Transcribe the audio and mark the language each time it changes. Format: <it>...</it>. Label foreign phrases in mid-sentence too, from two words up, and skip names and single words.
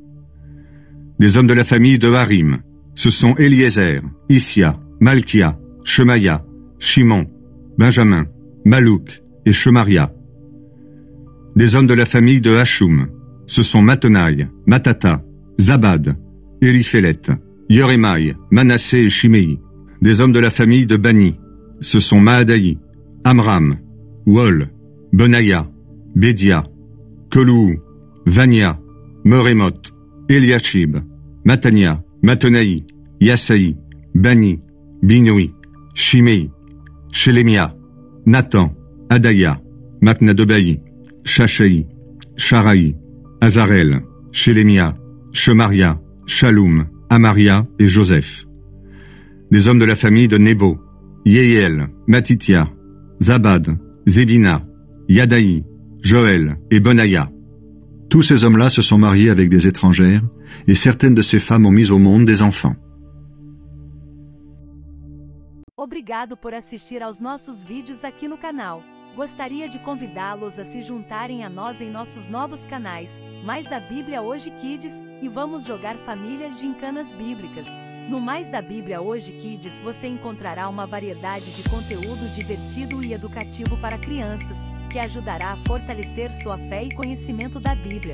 <fr>Des hommes de la famille de Harim. Ce sont Eliezer, Issia, Malkia, Shemaïa, Shimon, Benjamin, Malouk et Shemaria. Des hommes de la famille de Hashum. Ce sont Mattenaï, Matata, Zabad, Eliphélet, Yerémaï, Manassé et Shimei. Des hommes de la famille de Bani. Ce sont Maadaï, Amram, Wol, Benaya, Bédia, Kolou, Vania, Merémoth, Eliashib, Matania, Mattenaï, Yassaï, Bani, Binoui, Shimei, Shelemia, Nathan, Adaya, Maknadebaï, Shashaï, Sharaï, Azarel, Shelemia, Shemaria, Shalom, Amaria et Joseph. Des hommes de la famille de Nebo, Yeiel, Matitia, Zabad, Zébina, Yadaï, Joël et Benaya. Tous ces hommes-là se sont mariés avec des étrangères et certaines de ces femmes ont mis au monde des enfants.</fr> <pt>Obrigado por assistir aos nossos vídeos aqui no canal. Gostaria de convidá-los a se juntarem a nós em nossos novos canais, Mais da Bíblia Hoje Kids, e vamos jogar família gincanas bíblicas. No Mais da Bíblia Hoje Kids você encontrará uma variedade de conteúdo divertido e educativo para crianças, que ajudará a fortalecer sua fé e conhecimento da Bíblia.</pt>